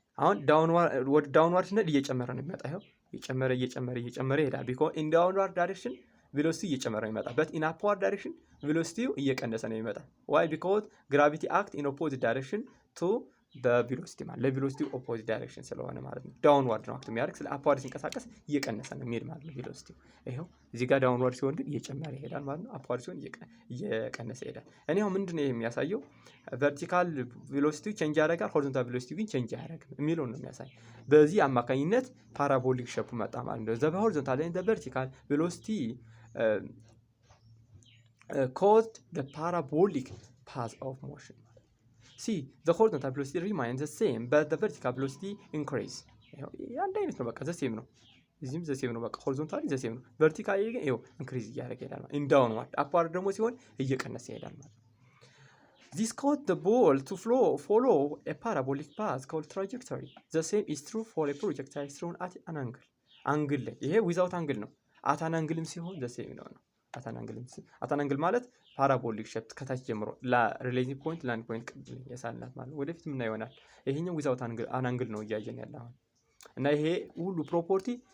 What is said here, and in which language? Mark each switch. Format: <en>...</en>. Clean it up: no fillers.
<am>አሁን ዳውንዋርድ ስንል እየጨመረ ነው የሚመጣው። ይሄው እየጨመረ ይሄዳል</am> <en>because in downward direction velocity</en> <am>እየጨመረ ነው የሚመጣው,</am> <en>but in upward direction velocity</en> <am>እየቀነሰ ነው የሚመጣው.</am> <en>why? because gravity act in opposite direction to</en> <am>በቬሎሲቲ ማለት ለቬሎሲቲ ኦፖዚት ዳይሬክሽን ስለሆነ ማለት ነው። ዳውንዋርድ ነው አክት የሚያደርግ ስለ አፕዋርድ ሲንቀሳቀስ እየቀነሰ ነው የሚሄድ ማለት ነው ቬሎሲቲ። ይሄው እዚህ ጋር ዳውንዋርድ ሲሆን ግን እየጨመረ ይሄዳል ማለት ነው። አፕዋርድ ሲሆን እየቀነሰ ይሄዳል። እኔ አሁን ምንድን ነው የሚያሳየው ቨርቲካል ቬሎሲቲ ቼንጅ ያደርጋል፣ ሆሪዞንታል ቬሎሲቲ ግን ቼንጅ አያደርግም የሚለውን ነው የሚያሳይ። በዚህ አማካኝነት ፓራቦሊክ ሼፕ መጣ ማለት ነው።</am> <en>ዘ ሆሪዞንታል ኤንድ ዘ ቨርቲካል ቬሎሲቲ caused the parabolic path of motion. See, the horizontal velocity remains the same, but the vertical velocity increase.</en> <am>አንድ አይነት ነው በቃ ዘ ሴም ነው። እዚህም ዘ ሴም ነው በቃ ሆሪዞንታሊ ዘ ሴም ነው። ቨርቲካሊ ግን ይኸው ኢንክሪዝ እያደረገ ይሄዳል ማለት ኢን ዳውንዋርድ። አፕዋርድ ደግሞ ሲሆን እየቀነሰ ይሄዳል ማለት።</am> <en>This caused the ball to follow a parabolic path called trajectory. The same is true for a projectile thrown at an angle.</en> <am>አንግል ላይ ይሄ ዊዛውት አንግል ነው። አት አን አንግልም ሲሆን ዘ ሴም ነው። አታን አንግል ማለት ፓራቦሊክ ሼፕ ከታች ጀምሮ ለሪሌቲቭ ፖይንት ላንድ ፖይንት የሳልናት ማለት ወደፊት ምን ይሆናል። ይሄኛው ዊዛውት አንግል ነው እያየን ያለ አሁን እና ይሄ ሁሉ ፕሮፐርቲ</am>